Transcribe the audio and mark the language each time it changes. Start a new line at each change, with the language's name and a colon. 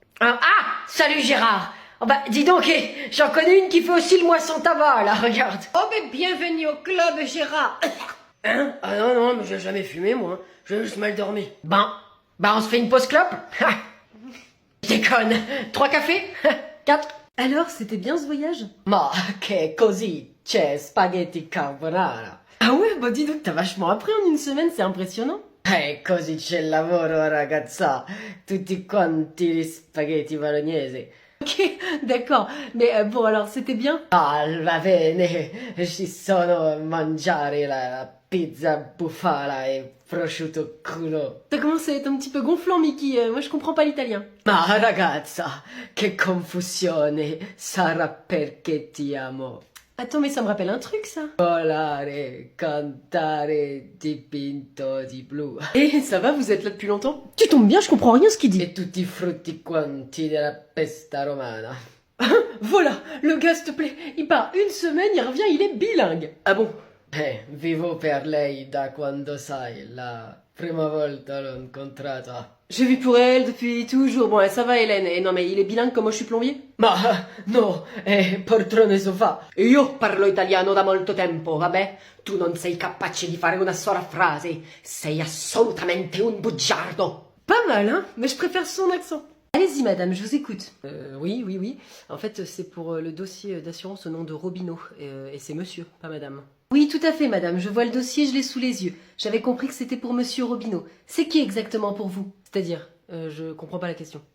French: Ah, salut Gérard. Oh bah, dis donc, j'en connais une qui fait aussi le moisson tabac, là, regarde. Oh, mais bienvenue au club, Gérard. Hein? Ah non, mais j'ai jamais fumé, moi. J'ai juste mal dormi. Bon, bah on se fait une pause clope? Je déconne. 3 cafés? 4? Alors, c'était bien ce voyage?
Italian: Ma che così c'è spaghetti carbonara.
French: Ah ouais, bah dis donc, t'as vachement appris en 1 semaine, c'est impressionnant.
Italian: Così c'è il lavoro, ragazza. Tutti quanti gli spaghetti bolognese.
French: Ok, d'accord. Mais bon, alors, c'était bien?
Italian: Ah, va bene. Ci sono mangiare la pizza bufala e prosciutto crudo.
French: T'as commencé à être un petit peu gonflant, Mickey. Moi, je comprends pas l'italien.
Italian: Ma ragazza, che confusione. Sarà perché ti amo.
French: Attends, mais ça me rappelle un truc, ça.
Italian: Volare, cantare, dipinto di blu.
French: Eh, ça va, vous êtes là depuis longtemps? Tu tombes bien, je comprends rien ce qu'il dit.
Italian: E tutti i frutti quanti della pesta romana.
French: Voilà, le gars, s'il te plaît, il part 1 semaine, il revient, il est bilingue. Ah bon?
Italian: Vivo per lei da quando sai, la prima volta l'ho incontrata.
French: J'ai vu pour elle depuis toujours. Bon, ça va, Hélène. Et non, mais il est bilingue comme moi, je suis plombier?
Italian: Ma no, poltrone sofà. Io parlo italiano da molto tempo, vabbè? Tu non sei capace di fare una sola frase. Sei assolutamente un bugiardo.
French: Pas mal, hein? Mais je préfère son accent. Allez-y, madame, je vous écoute. Oui. En fait, c'est pour le dossier d'assurance au nom de Robineau. Et c'est monsieur, pas madame. Oui, tout à fait, madame. Je vois le dossier, je l'ai sous les yeux. J'avais compris que c'était pour monsieur Robineau. C'est qui exactement pour vous? C'est-à-dire, je comprends pas la question.